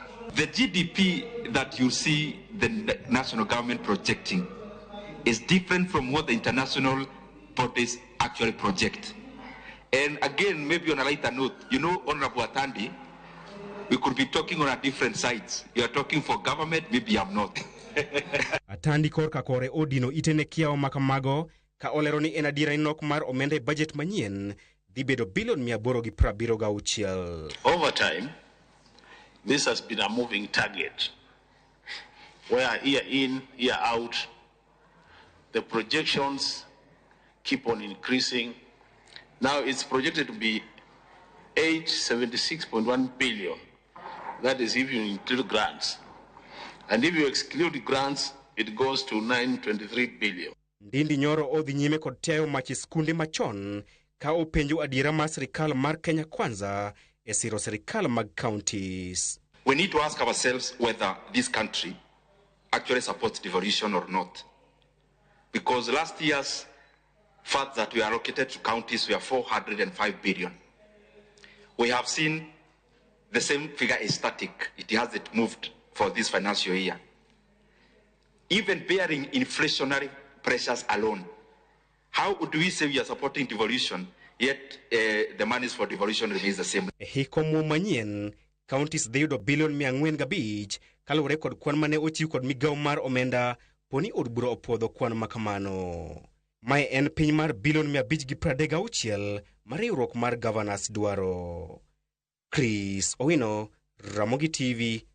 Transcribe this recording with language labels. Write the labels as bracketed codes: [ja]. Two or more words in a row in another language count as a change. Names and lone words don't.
[en] The GDP that you see the national government projecting is different from what the international bodies actually project. And again, maybe on a lighter note, Honorable Atandi, we could be talking on a different sides. You are talking for government, maybe I'm not. [luo] Atandi korka kore odino itene kiawa makamago ka olero ni en adiera inok mar omenda budget manyien dhi bedo bilion 876. [en] Over time, this has been a moving target where year in, year out, the projections keep on increasing. Now it's projected to be 876.1 billion. That is if you include grants. And if you exclude grants, it goes to 923 billion. [luo] Ndindi Nyoro odhi nyime kod teo machi skunde machon ka openjo adiera mar sirikal mar Kenya Kwanza e siro sirikal mag counties. [en] We need to ask ourselves whether this country actually supports devolution or not. Because last year's funds that were allocated to counties were 405 billion. We have seen the same figure is static. It hasn't moved for this financial year. Even bearing inflationary pressures alone, how do we say we are supporting devolution, yet the monies for devolution remains the same? [luo] Hiko mo manyien, counties dhi yudo bilion 405 kaluwore kod kwan mane ochiw kod migawo mar omenda poni od bura opwodho kwan makamano. Mae en piny mar bilion 536 mar riwruok mar governors dwaro. Chris Owino, Ramogi TV, Nairobi.